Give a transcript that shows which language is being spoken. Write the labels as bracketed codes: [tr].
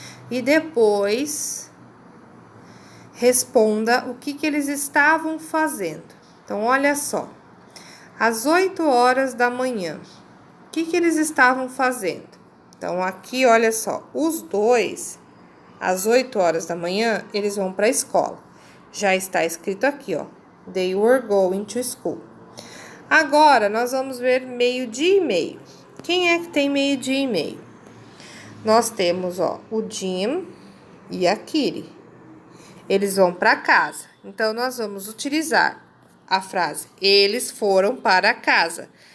[pt] E depois responda o que eles estavam fazendo. Então, olha só. Às 8 horas da manhã, o que eles estavam fazendo? Então, aqui, olha só. Os dois, às 8 horas da manhã, eles vão para a escola. Já está escrito aqui, ó. [en] They were going to school. [pt] Agora, nós vamos ver meio-dia e meio. Quem é que tem meio-dia e meio? Nós temos, ó, o Jim e a Kiri. Eles vão para casa. Então, nós vamos utilizar a frase eles foram para casa.